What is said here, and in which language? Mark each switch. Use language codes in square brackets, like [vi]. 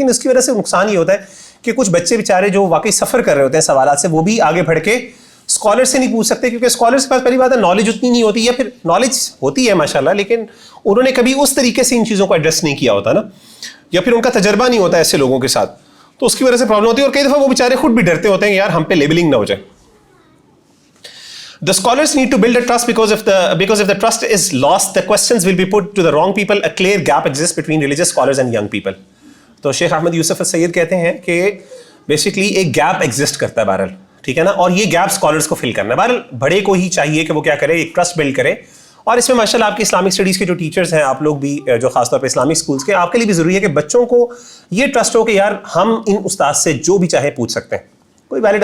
[ur] لیکن اس کی وجہ سے نقصان یہ ہوتا ہے کہ کچھ بچے بیچارے جو واقعی سفر کر رہے ہوتے ہیں سوالات سے, وہ بھی آگے بڑھ کے اسکالر سے نہیں پوچھ سکتے, کیونکہ اسکالر کے پاس پہلی بات ہے نالج اتنی نہیں ہوتی, یا پھر نالج ہوتی ہے ماشاء اللہ لیکن انہوں نے کبھی اس طریقے سے ان چیزوں کو ایڈریس نہیں کیا ہوتا نا, یا پھر ان کا تجربہ نہیں ہوتا ایسے لوگوں کے ساتھ, تو اس کی وجہ سے پرابلم ہوتی ہے. اور کئی دفعہ وہ بیچارے خود بھی ڈرتے ہوتے ہیں کہ یار ہم پہ لیبلنگ نہ ہو جائے. [en] The scholars need to build a trust because if the trust is lost, the questions will be put to the wrong people. A clear gap exists between religious scholars and young people. [ur] تو شیخ احمد یوسف السید کہتے ہیں کہ basically ایک gap exist کرتا ہے بہرحال, ٹھیک ہے نا, اور یہ گیپ اسکالرس کو فل کرنا ہے. بہرحال بڑے کو ہی چاہیے کہ وہ کیا کرے, ایک ٹرسٹ بلڈ کرے. اور اس میں ماشاء اللہ آپ کے اسلامک اسٹڈیز کے جو ٹیچرز ہیں, آپ لوگ بھی جو خاص طور پہ اسلامک اسکولس کے, آپ کے لیے بھی ضروری ہے کہ بچوں کو یہ ٹرسٹ ہو کہ یار ہم ان استاد سے جو بھی چاہے پوچھ سکتے ہیں, کوئی ویلڈ.